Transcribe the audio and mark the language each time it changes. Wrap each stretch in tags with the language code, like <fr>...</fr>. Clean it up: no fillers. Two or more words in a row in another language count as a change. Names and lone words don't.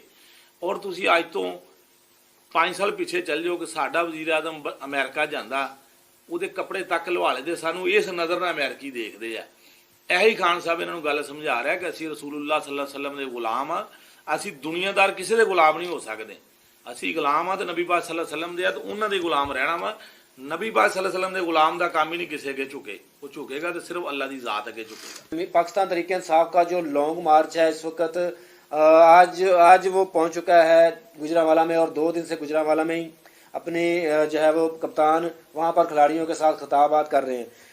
<pa>ਔਰ ਤੁਸੀਂ ਅੱਜ ਤੋਂ 5 ਸਾਲ ਪਿੱਛੇ ਚੱਲ ਜਾਓ ਕਿ ਸਾਡਾ ਵਜ਼ੀਰ ਆਜ਼ਮ ਅਮਰੀਕਾ ਜਾਂਦਾ, ਉਹਦੇ ਕੱਪੜੇ ਤੱਕ ਲਵਾਲੇ ਦੇ ਸਾਨੂੰ ਇਸ ਨਜ਼ਰ ਨਾਲ ਅਮਰੀਕੀ ਦੇਖਦੇ ਆ। ਇਹੀ ਖਾਨ ਸਾਹਿਬ ਇਹਨਾਂ ਨੂੰ ਗੱਲ ਸਮਝਾ ਰਿਹਾ ਕਿ ਅਸੀਂ ਰਸੂਲੁੱਲਾਹ ਸੱਲੱਲਾਹੁ ਅਲੈਹਿ ਵਸੱਲਮ ਦੇ ਗੁਲਾਮ ਆ, ਅਸੀਂ ਦੁਨੀਆਦਾਰ ਕਿਸੇ ਦੇ ਗੁਲਾਮ ਨਹੀਂ ਹੋ ਸਕਦੇ। ਅਸੀਂ ਗੁਲਾਮ ਆ ਤੇ ਨਬੀ ਪਾਕ ਸੱਲੱਲਾਹੁ ਅਲੈਹਿ ਵਸੱਲਮ ਦੇ ਆ, ਤੇ ਉਹਨਾਂ ਦੇ ਗੁਲਾਮ ਰਹਿਣਾ ਵਾ। ਨਬੀ ਪਾਕ ਸੱਲੱਲਾਹੁ ਅਲੈਹਿ ਵਸੱਲਮ ਦੇ ਗੁਲਾਮ ਦਾ ਕਾਮ ਹੀ ਨਹੀਂ ਕਿਸੀ ਅੱਗੇ ਝੁਕੇ,</pa> <ur>وہ جھکے گا تو صرف اللہ کی ذات آگے جھکے گا. پاکستان تحریک انصاف کا جو لانگ مارچ ہے اس وقت آج وہ پہنچ چکا ہے گوجرانوالہ میں، اور 2 دن سے گوجرانوالہ میں ہی اپنی جو ہے وہ کپتان وہاں پر کھلاڑیوں کے ساتھ خطابات کر رہے ہیں.</ur>